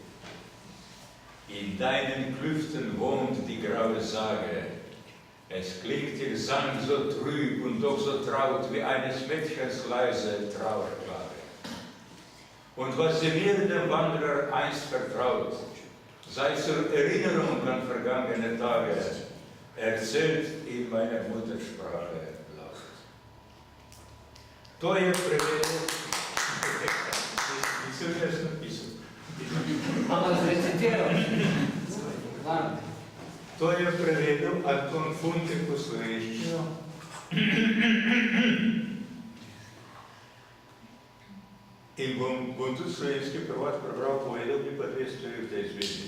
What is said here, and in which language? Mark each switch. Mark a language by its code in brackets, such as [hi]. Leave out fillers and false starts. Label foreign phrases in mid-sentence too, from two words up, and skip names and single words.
[de] In deinen Klüften wohnt die graue Sage, es klingt ihr Sang so trüb und doch so traut wie eines Mädchens leise Trauerklage. Und was sie mir, dem Wanderer, einst vertraut, sei zur Erinnerung an vergangene Tage, erzählt in meiner Muttersprache laut. [sl] To je prevedel, nisem jaz napisal. Ampak zrecitiral. To je prevedel Anton Funke po slovenščino. In bom tudi slovenski prevod prebral, povedal bi pa dve stvari v tej zvezi.